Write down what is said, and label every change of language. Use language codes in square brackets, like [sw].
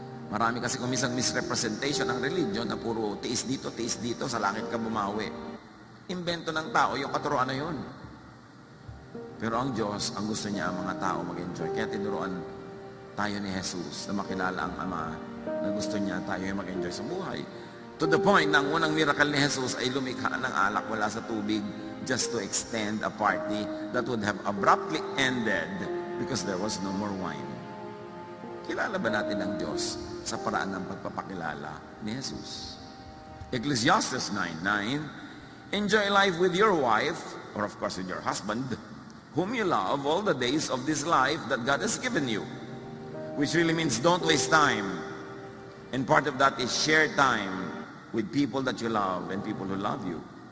[tl] Marami kasi kumisang misrepresentation ng religion na puro tiis dito, sa langit ka bumawi. Invento ng tao, yung katuruan na yun. Pero ang Diyos, ang gusto niya ang mga tao mag-enjoy. Kaya tinuruan tayo ni Jesus na makilala ang Ama na gusto niya tayo mag-enjoy sa buhay. To the point na ang unang miracle ni Jesus ay lumikha ng alak wala sa tubig [en] just to extend a party that would have abruptly ended because there was no more wine. [tl] Kilala ba natin ang Diyos sa paraan ng pagpapakilala ni Jesus? [en] Ecclesiastes 9:9, enjoy life with your wife, or of course with your husband, whom you love all the days of this life that God has given you. Which really means don't waste time. And part of that is share time with people that you love and people who love you.